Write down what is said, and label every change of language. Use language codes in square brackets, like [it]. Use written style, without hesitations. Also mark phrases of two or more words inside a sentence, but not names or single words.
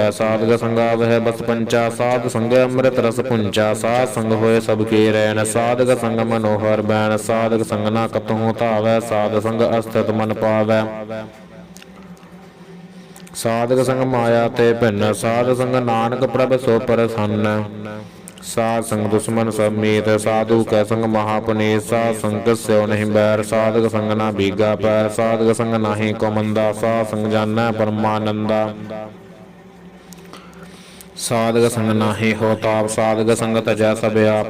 [pa] ਸਾਧਕ ਸੰਗ ਆਵਹ ਬਸ ਪੰਚਾ ਸਾਧ ਸੰਗ ਅੰਮ੍ਰਿਤ ਰਸ ਪੁੰਚਾ। ਸਾਧ ਸੰਗ ਹੋਏ ਸਬਕੇ ਰੈਨ ਸਾਧਕ ਸੰਗ ਮਨੋਹਰ ਬੈਨ। ਸਾਧਕ ਸੰਗ ਨਾ ਕਤਹੁ ਧਾਵੈ ਸਾਧ ਸੰਗ ਅਸਥਿਤ ਮਨ ਪਾਵੈ। ਸਾਧਕ ਸੰਗ ਮਾਇਆ ਤੇ ਭਿੰਨ ਸਾਧ ਸੰਗ ਨਾਨਕ ਪ੍ਰਭ ਸੋ ਪ੍ਰਸੰਨ। ਸਾਧ ਸੰਗ ਦੁਸ਼ਮਨ ਸਬ ਮੀਤ ਸਾਧੁ ਕੈ ਸੰਗ ਮਹਾਪੁਨੀਤ। ਸਾਧ ਸੰਗ ਸਿਓ ਨਹੀਂ ਬੈਰ ਸਾਧਕ ਸੰਗ ਨਾ ਭੀਗਾ ਪੈਰ। ਸਾਧਕ ਸੰਗ ਨਾਹੀ ਕੋ ਮੰਦਾ ਸਾਧ ਸੰਗ ਜਾਨੈ ਪਰਮਾਨੰਦਾ। ਸਾਧਕ ਸੰਗ ਨਾਹੀ ਹੋ ਤਾਪ ਸਾਧਕ ਸੰਗ ਤਜੈ ਸਬ ਆਪ।